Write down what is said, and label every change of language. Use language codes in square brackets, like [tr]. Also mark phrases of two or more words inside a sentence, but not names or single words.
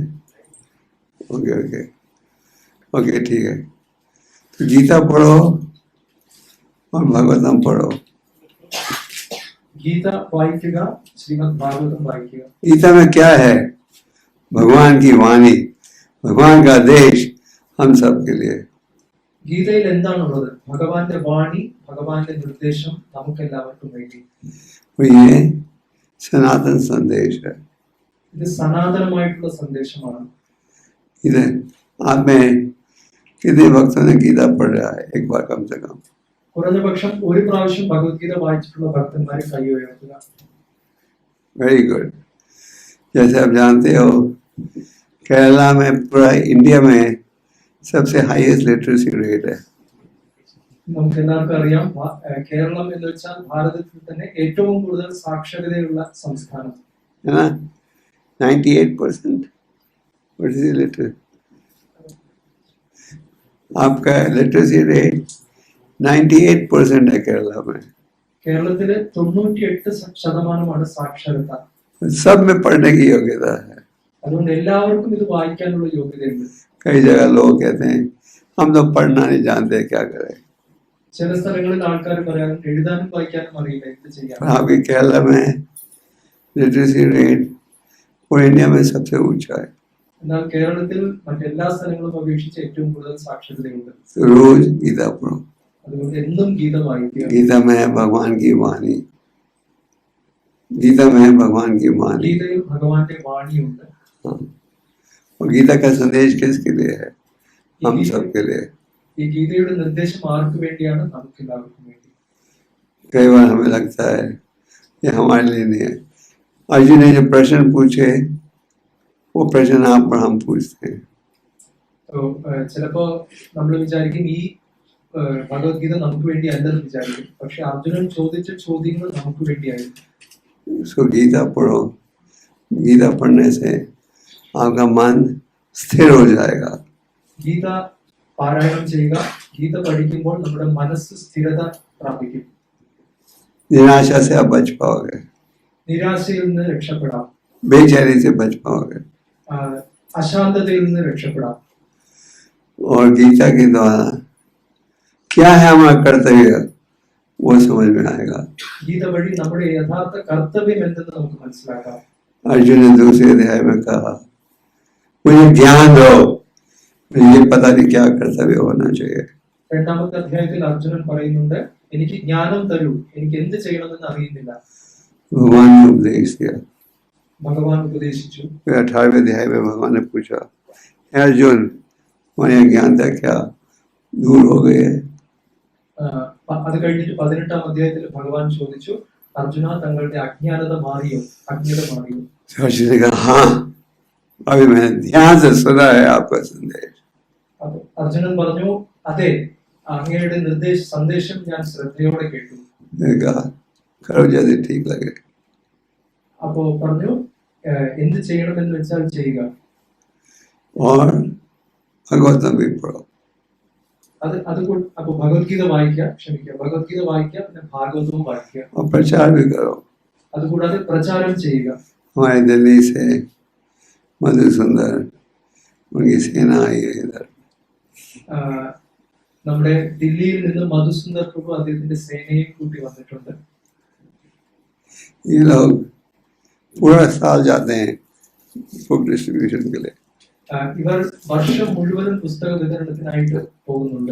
[hi] ओके ओके ओके ठीक है. तो गीता पढ़ो और भागवतम पढ़ो. [ml] गीता വായിക്കുക, ശ്രീമദ് ഭാഗവതം വായിക്കുക. [hi] गीता में क्या है? भगवान की वाणी, भगवान का आदेश हम सब के लिए. [ml] ഗീതയിൽ എന്താണുള്ളത്? ഭഗവാന്റെ വാണി, ഭഗവാന്റെ നിർദ്ദേശം നമുക്ക് എല്ലാവർക്കും വേണ്ടി. [hi] ये सनातन संदेश है. [ml] ഇത് സനാതനമായിട്ടുള്ള സന്ദേശമാണ്. [hi] इधर आप में कितने भक्तों ने गीता पढ़ रहा है एक बार कम से कम? [ml] കുറഞ്ഞ പക്ഷം ഒരു പ്രാവശ്യം ഭഗവത്ഗീത വായിച്ചിട്ടുള്ള ഭക്തന്മാരെ കൈ ഉയർത്തുക. [en] very good. [hi] जैसे आप जानते हो केरला में पूरा इंडिया में सबसे [en] highest literacy rate [hi] है. [ml] നമുക്ക് എല്ലാവർക്കും അറിയാം, കേരളം എന്ന് വെച്ചാൽ ഭാരതത്തിൽ തന്നെ ഏറ്റവും കൂടുതൽ സാക്ഷരതയുള്ള സംസ്ഥാനം. [hi] है ना? 98%. [en] What is the literacy? [hi] आपका [en] literacy rate [hi] 98% है केरला में. [ml] കേരളത്തില് 98% സാക്ഷരത. [hi] सब में पढ़ने की योग्यता है. [ml] അതുകൊണ്ട് എല്ലാവർക്കും ഇത് വായിക്കാനുള്ള യോഗ്യതയുണ്ട്. [hi] कई जगह लोग कहते हैं हम तो पढ़ना नहीं जानते, क्या करें? [ml] ചില സ്ഥലങ്ങളിൽ ആൾക്കാർ പറയാൻ എഴുതാനും വായിക്കാനും അറിയില്ല, എന്ത് ചെയ്യാം. [hi] आपके केरला में [en] literacy rate [hi] पूरे इंडिया में सबसे ऊंचा है. [ml] എന്നാൽ കേരളത്തിൽ മറ്റെല്ലാ സ്ഥലങ്ങളും അപേക്ഷിച്ച് ഏറ്റവും കൂടുതൽ സാക്ഷരതയുണ്ട്. [hi] रोज गीता पढ़ो. [ml] അതുകൊണ്ട് എന്നും ഗീത വായിക്കുക. [hi] गीता में है भगवान की वाणी. गीता में है भगवान की वाणी. [ml] ഗീതയിൽ ഭഗവാന്റെ വാണിയുണ്ട്. [hi] हाँ. और गीता का संदेश किसके लिए है? हम सब के लिए. [ml] ഈ ഗീതയുടെ നിർദ്ദേശം ആർക്ക് വേണ്ടിയാണ്? നമുക്ക് എല്ലാവർക്കും വേണ്ടി. [hi] कई बार हमें लगता है ये हमारे लिए नहीं है. अर्जुन ने जो प्रश्न पूछे वो प्रश्न आप पर हम पूछते हैं. [ml] ചിലപ്പോ നമ്മൾ വിചാരിക്കും ഈ ഭഗവത്ഗീത നമുക്ക് വേണ്ടി അല്ലെന്ന് വിചാരിക്കും. പക്ഷെ അർജുനൻ ചോദിച്ച ചോദ്യങ്ങൾ നമുക്ക് വേണ്ടിയായിരുന്നു. [hi] उसको गीता पढ़ो. गीता पढ़ने से आपका मन स्थिर हो जाएगा. [ml] ഗീത പാരായണം ചെയ്യുക. ഗീത പഠിക്കുമ്പോൾ നമ്മുടെ മനസ്സ് സ്ഥിരത പ്രാപിക്കും. [hi] निराशा से आप बच पाओगे. [ml] നിരാശയിൽ നിന്ന് രക്ഷപ്പെടാം. [hi] बेचैनी से बच पाओगे. [ml] അശാന്തതയിൽ നിന്ന് രക്ഷപ്പെടാം. [hi] और गीता के द्वारा क्या है हमारा कर्तव्य वो समझ में आएगा. [ml] ഗീത വഴി നമ്മുടെ യഥാർത്ഥ കർത്തവ്യം എന്തെന്ന് നമുക്ക് മനസ്സിലാക്കാം. [hi] अर्जुन ने दूसरे अध्याय में कहा मुझे ज्ञान दो, मुझे पता नहीं क्या कर्तव्य होना चाहिए. [ml] രണ്ടാമത്തെ അധ്യായത്തിൽ അർജുനൻ പറയുന്നുണ്ട്, എനിക്ക് ജ്ഞാനം തരൂ, എനിക്ക് എന്ത് ചെയ്യണമെന്ന് അറിയുന്നില്ല. [hi] भगवान ने उपदेश दिया. [ml] ഭഗവാൻ ഉപദേശിച്ചു. [hi] 18वें अध्याय में भगवान ने पूछा अर्जुन तुम्हारी अज्ञानता क्या दूर हो गई है? [ml] അത് കഴിഞ്ഞിട്ട് 18-ാം അധ്യായത്തിൽ ഭഗവാൻ ചോദിച്ചു, അർജുന തങ്ങളുടെ അജ്ഞാനത മാറിയോ, അജ്ഞത മാറിയോ? [hi] अर्जुन ने कहा हाँ, अभी मैंने ध्यान से सुना है आपका संदेश. [ml] അർജുനൻ പറഞ്ഞു, അതെ, അങ്ങയുടെ സന്ദേശം ഞാൻ ശ്രദ്ധയോടെ കേട്ടു. [hi] मैंने कहा करो जैसे ठीक लगे. [ml] അപ്പോ പറഞ്ഞു, എന്ത് ചെയ്യണമെന്ന് വെച്ചാൽ ചെയ്യുക. [hi] और भगवतम भी पढ़ो. [ml] അപ്പൊ ഭഗവത്ഗീത വായിക്കുക, ഭഗവത്ഗീത വായിക്കുക, പിന്നെ ഭാഗവതവും വായിക്കുക. [hi] और प्रचार भी करो. [ml] അതുകൂടാതെ പ്രചാരം ചെയ്യുക. [hi] हमारे दिल्ली से मधुसुंदर उनकी सेना आई है इधर. [ml] നമ്മുടെ ദില്ലിയിൽ നിന്ന് മധുസുന്ദർ പ്രഭു അദ്ദേഹത്തിന്റെ സേനയെ കൂട്ടി വന്നിട്ടുണ്ട്. [hi] ये लोग पूरा साल जाते हैं [en] book distribution [hi] के लिए. [ml] ഇവർ വർഷം മുഴുവനും പുസ്തക വിതരണത്തിനായിട്ട് പോകുന്നുണ്ട്.